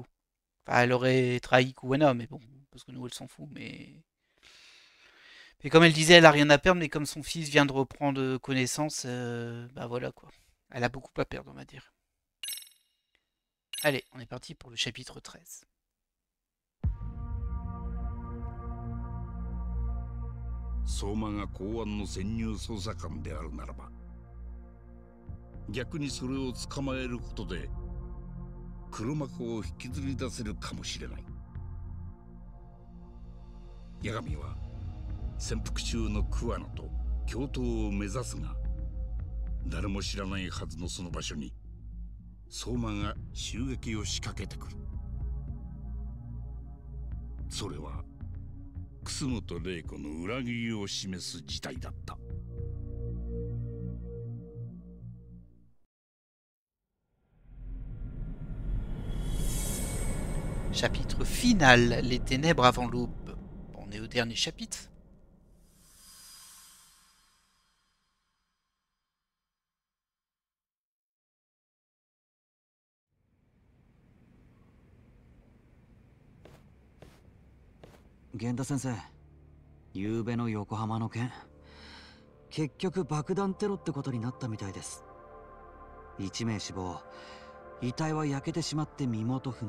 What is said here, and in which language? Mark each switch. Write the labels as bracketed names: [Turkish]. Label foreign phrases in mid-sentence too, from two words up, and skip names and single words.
[French] Enfin, elle aurait trahi Kuwana, mais bon, parce que nous, elle s'en fout, mais... Mais comme elle disait, elle a rien à perdre, mais comme son fils vient de reprendre connaissance, bah voilà quoi. Elle a beaucoup à perdre, on va dire. Allez, on est parti pour le chapitre 13. [Japanese] 相馬が公安の潜入捜査官であるならば、逆にそれを捕まえることで黒幕を引きずり出せるかもしれない。八神は潜伏中の桑名と共闘を目指すが、誰も知らないはずのその場所に相馬が襲撃を仕掛けてくる。それは楠本玲子の裏切りを示す事態だった。 [French] Chapitre final, les ténèbres avant l'aube. Bon, on est au dernier chapitre. [Japanese] Genda sensei, 昨夜の横浜の件、結局爆弾テロってことになったみたいです。1名死亡、遺体は焼けてしまって身元不明。